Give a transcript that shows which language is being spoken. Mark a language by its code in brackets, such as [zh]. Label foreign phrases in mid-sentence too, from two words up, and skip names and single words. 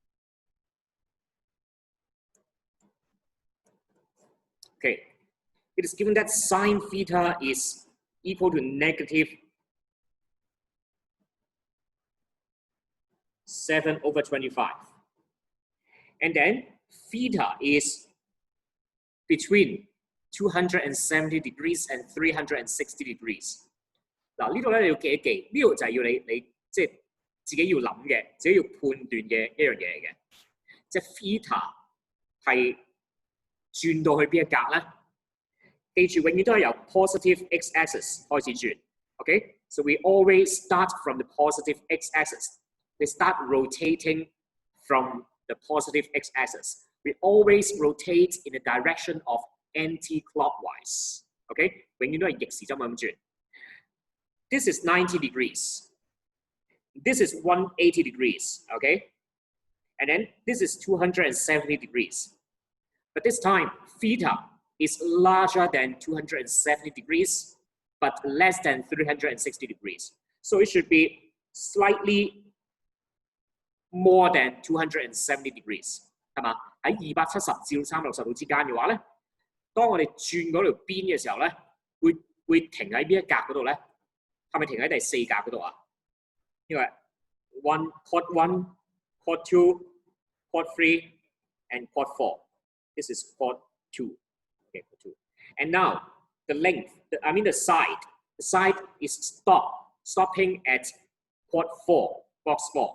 [en] Okay, it is given that sine theta is equal to negative 7/25. And then theta is between 270 degrees and 360 degrees. [yue] 嗱，呢度咧你要記一記，呢度就係要你即係自己要諗嘅，自己要判斷嘅一樣嘢嚟嘅。即係 theta 係轉到去邊一格咧？記住永遠都係由 [en] positive x-axis [yue] 開始轉。 [en] Okay, so we always start from the positive x-axis. We start rotating from the positive x-axis. We always rotate in the direction of anti-clockwise. Okay? [yue] 永遠都係逆時針咁轉。 [en] This is 90 degrees. This is 180 degrees. Okay? And then this is 270 degrees. But this time, theta is larger than 270 degrees, but less than 360 degrees. So it should be slightly more than 270 degrees， [yue] 係嘛？喺270至360度之間嘅話咧，當我哋轉嗰條邊嘅時候咧，會停喺邊一格嗰度咧？係咪停喺第4格嗰度啊？因為 [en] quad 1, quad 2, quad 3, and quad 4. This is quad 2. Okay, quad 2. And now the length, the side is stopping at quad 4, box 4.